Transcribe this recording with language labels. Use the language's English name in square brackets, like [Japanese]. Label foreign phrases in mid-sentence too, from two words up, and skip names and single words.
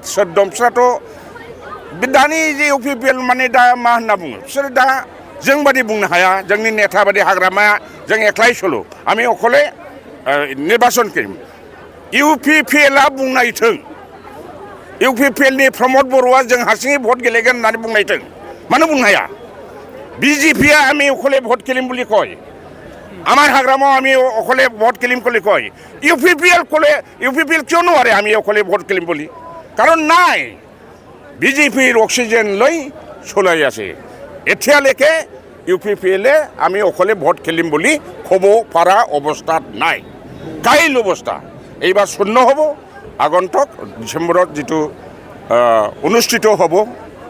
[Bodo] सोर दं बिसोराथ' दानि जे इउपिपिएल माने दा मा होनना बुङो बिसोरो दा जों बादि बुंनो हाया जोंनि नेता बादि हाग्रामाया जों एकलाय सलो [Assamese] আমি অকলে নিৰ্বাচন কৰিম [Bodo] इउपिपिएलआ बुंनायथों इउपिपिएलनि प्रमद बर'आ जों हारसिङै भट गेलेगोन होननानै बुंनायथों मानो बुंनो हाया बिजेपिया [Assamese] আমি অকলে ভোট খেলিম বুলি কয় আমার হাগ্রামাও আমি অকলে ভোট খেলিম বলে কয় ইউপিপিএল কিয় নোৱাৰে আমি অকলে ভোট খেলিম বুলি কাৰণ নাই বিজেপিৰ অক্সিজেন লৈ চলাই আছে এতিয়ালৈকে ইউপিপিএলে আমি অকলে ভোট খেলিম বুলি ক'ব পৰা অৱস্থাত নাই কাইল অৱস্থা এইবাৰ শূন্য হ'ব আগন্তুক ডিচেম্বৰত যিটো অনুষ্ঠিত হ'ব